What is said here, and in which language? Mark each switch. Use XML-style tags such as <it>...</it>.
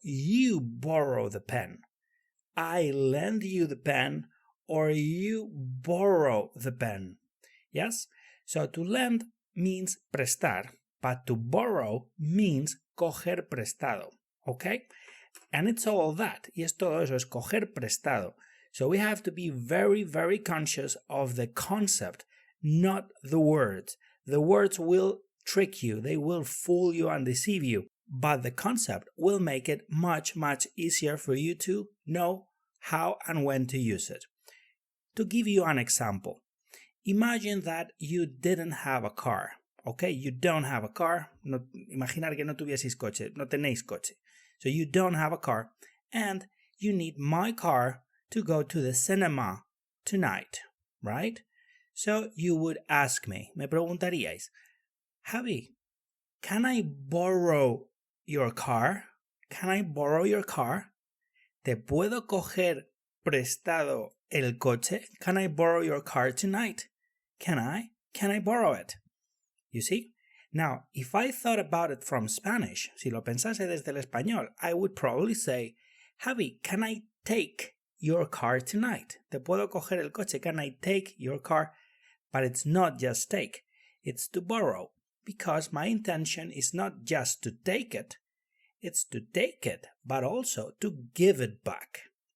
<en>You borrow the pen. I lend you the pen, or you borrow the pen. Yes? So to lend means prestar, but to borrow means coger prestado. Okay? And it's all that.</en> <es>Y es todo eso, es coger prestado.</es> <en>So we have to be very, very conscious of the concept, not the words. The words will trick you, they will fool you and deceive you, but the concept will make it much, much easier for you to know how and when to use it. To give you an example, imagine that you didn't have a car, okay? You don't have a car.</en> <es>No, imaginar que no tuvieseis coche, no tenéis coche.</es> <en>So you don't have a car, and you need my car to go to the cinema tonight, right? So you would ask me preguntaríais, Javi, can I borrow your car? Can I borrow your car?</en> <es>¿Te puedo coger prestado el coche?</es> <en>Can I borrow your car tonight? Can I? Can I borrow it? You see? Now, if I thought about it from Spanish,</en> <es>si lo pensase desde el español,</es> <en>I would probably say, Javi, can I take your car tonight?</en> <es>¿Te puedo coger el coche?</es> <en>Can I take your car? But it's not just take, it's to borrow, because my intention is not just to take it, it's to take it, but also to give it back.</en>